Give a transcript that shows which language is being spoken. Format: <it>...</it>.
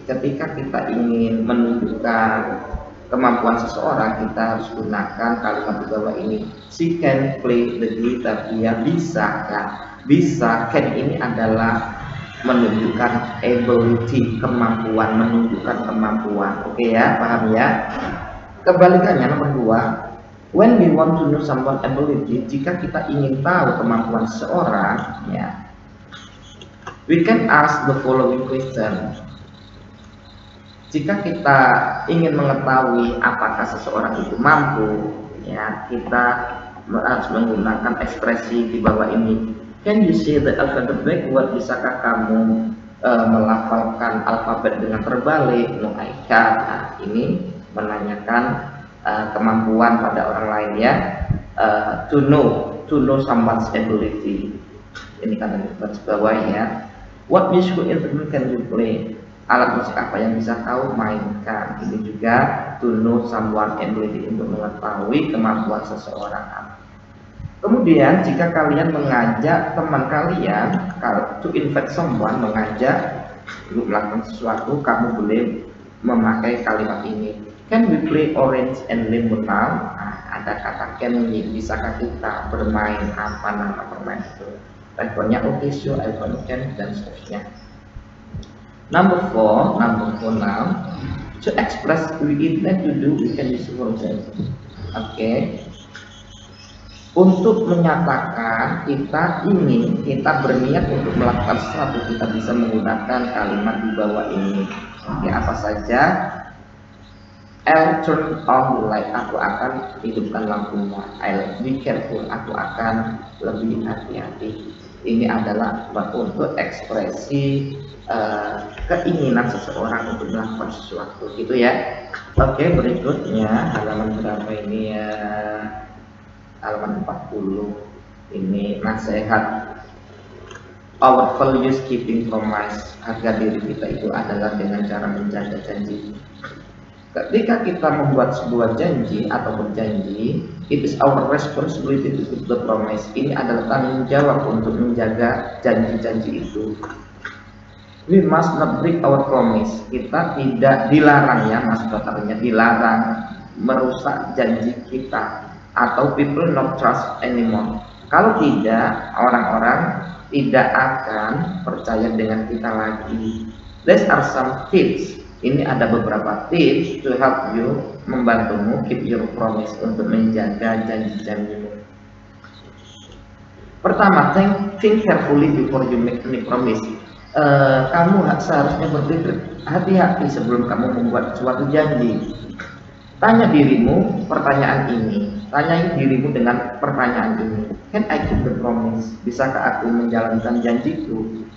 <id>Ketika kita ingin menunjukkan kemampuan seseorang, kita harus gunakan kalimat di bawah ini.</id> <en>She can play the guitar,</en> <id>dia bisa kan? Bisa, can ini adalah menunjukkan ability, kemampuan, menunjukkan kemampuan. Oke ya, paham ya? Kebalikannya nomor 2,</id> <en>when we want to know someone ability,</en> <id>jika kita ingin tahu kemampuan seseorang ya,</id> <en>we can ask the following question.</en> <id>Jika kita ingin mengetahui apakah seseorang itu mampu ya, kita harus menggunakan ekspresi di bawah ini.</id> <en>Can you say the alphabet backward?</en> <id>Bisakah kamu melafalkan alfabet dengan terbalik?</id> <en>No, I can't.</en> <id>Nah, ini menanyakan kemampuan pada orang lain ya.</id> <en>To know someone's ability.</en> <id>Ini kan di bawah ya.</id> <en>What musical instrument can you play?</en> <id>Alat musik apa yang bisa kau mainkan? Ini juga</id> <en>to know someone ability,</en> <id>untuk mengetahui kemampuan seseorang. Kemudian jika kalian mengajak teman kalian, kalau</id> <en>to invite someone,</en> <id>mengajak untuk melakukan sesuatu, kamu boleh memakai kalimat ini.</id> <en>Can we play orange and lemon now?</en> <id>Nah, ada kata can we, bisakah kita bermain apa nama permainan itu? Responnya oke,</id> <en>sure, I can,</en> <id>dan seterusnya.</id> <en>Number 4 now, to express we intend to do, we can use for example.</en> <id>Oke. Untuk menyatakan kita ingin, kita berniat untuk melakukan sesuatu, kita bisa menggunakan kalimat di bawah ini. Oke, apa saja?</id> <en>I'll turn on the light,</en> <id>aku akan hidupkan lampunya.</id> <en>I'll be careful,</en> <id>aku akan lebih hati-hati. Ini adalah untuk ekspresi keinginan seseorang untuk melakukan sesuatu, gitu ya. Oke, berikutnya halaman berapa ini ya? Halaman 40. Ini nasihat</id> <en>our values keeping promise.</en> <id>Harga diri kita itu adalah dengan cara menjaga janji. Ketika kita membuat sebuah janji atau berjanji,</id> <en>it is our responsibility to keep the promise.</en> <id>Ini adalah tanggung jawab untuk menjaga janji-janji itu.</id> <en>We must not break our promise.</en> <id>Kita tidak dilarang, ya mas artinya dilarang merusak janji kita, atau</id> <en>people not trust anymore.</en> <id>Kalau tidak, orang-orang tidak akan percaya dengan kita lagi.</id> <en>These are some tips.</en> <id>Ini ada beberapa tips</id> <en>to help you,</en> <id>membantumu</id> <en>keep your promise,</en> <id>untuk menjaga janji-janjimu. Pertama,</id> <en>think carefully before you make any promise.</en> <id>Kamu seharusnya berpikir hati-hati sebelum kamu membuat suatu janji. Tanya dirimu pertanyaan ini. Tanyai dirimu dengan pertanyaan ini.</id> <en>Can I keep the promise?</en> <id>Bisakah aku menjalankan janjiku?</id>